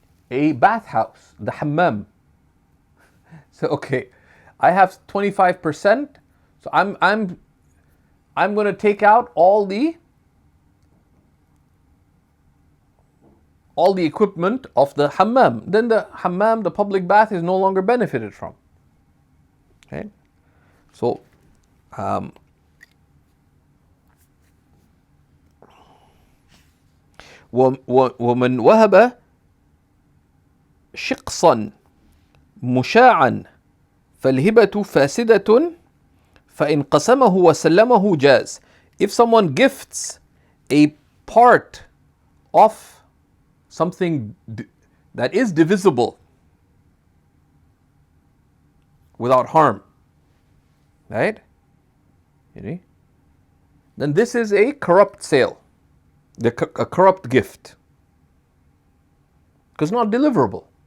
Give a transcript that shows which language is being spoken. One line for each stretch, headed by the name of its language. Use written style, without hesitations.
English: A bathhouse, the hammam. So okay, I have 25%. So I'm going to take out all the equipment of the hammam. Then the hammam, the public bath, is no longer benefited from. Okay, so
Arabic: ومن وهب شقصا مشاعا فالهبة فاسدة فإن قسمه وسلمه جاز.
English: If someone gifts a part of something that is divisible without harm, right? Then this is a corrupt sale, a corrupt gift, because it's not deliverable.